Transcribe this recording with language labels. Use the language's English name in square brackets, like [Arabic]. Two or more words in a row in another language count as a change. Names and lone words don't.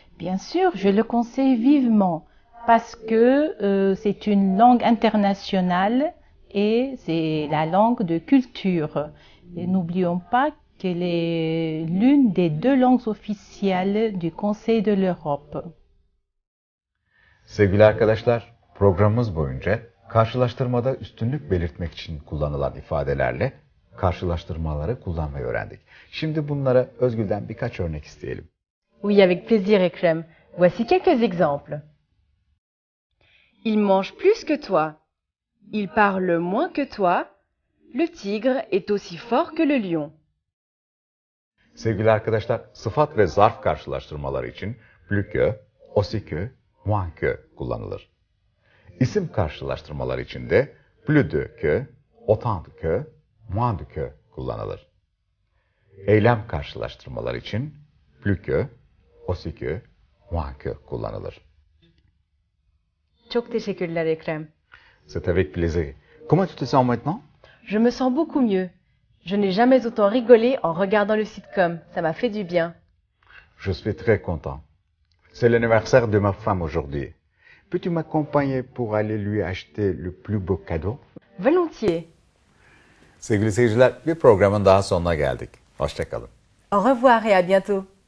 [French] Bien sûr, je le conseille vivement, parce que c'est une langue internationale et c'est la langue de culture. Et n'oublions pas qu'elle est l'une des 2 langues officielles du Conseil de l'Europe. [Turkish] Sevgili arkadaşlar, programımız boyunca karşılaştırmada üstünlük belirtmek için kullanılan ifadelerle karşılaştırmaları kullanmayı öğrendik. Şimdi bunlara Özgül'den birkaç örnek isteyelim. [French] Oui, avec plaisir, Ekrem. Voici quelques exemples. Il mange plus que toi. Il parle moins que toi. Le tigre est aussi fort que le lion. [Turkish] Sevgili arkadaşlar, sıfat ve zarf karşılaştırmaları için [French] plus que, aussi que, moins que [Turkish] kullanılır. İsim karşılaştırmaları için de [French] plus de que, autant de que, moins de que [Turkish] kullanılır. Eylem karşılaştırmaları için [French] plus que, aussi que, moins que [Turkish] kullanılır. Çok teşekkürler, Ekrem. [French] C'est avec plaisir. Comment tu te sens maintenant? Je me sens beaucoup mieux. Je n'ai jamais autant rigolé en regardant le sitcom. Ça m'a fait du bien. Je suis très content. C'est l'anniversaire de ma femme aujourd'hui. Peux-tu m'accompagner pour aller lui acheter le plus beau cadeau? Volontiers. [Turkish] Sevgili seyirciler, bir programın daha sonuna geldik. Hoşça kalın. [French] Au revoir et à bientôt.